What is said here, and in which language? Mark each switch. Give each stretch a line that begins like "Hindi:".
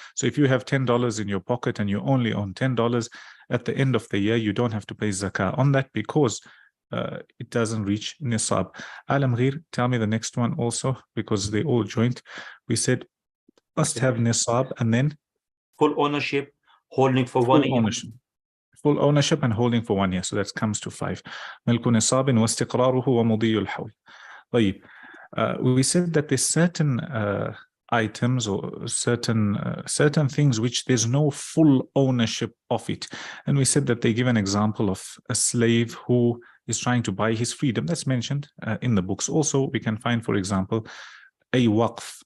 English: So if you have $10 in your pocket and you only own $10, at the end of the year, you don't have to pay zakah on that because it doesn't reach nisab. Alam Gheer, tell me the next one also, because they all joint. We said must have nisab and then full ownership, holding for 1 year. Full ownership and holding for 1 year. So that comes to 5.
Arabic: ملك نصاب واستقراره ومضي الحول. طيب.
English: We said that there's certain items or certain things which there's no full ownership of it. And we said that they give an example of a slave who is trying to buy his freedom. That's mentioned in the books. Also, we can find, for example, a waqf.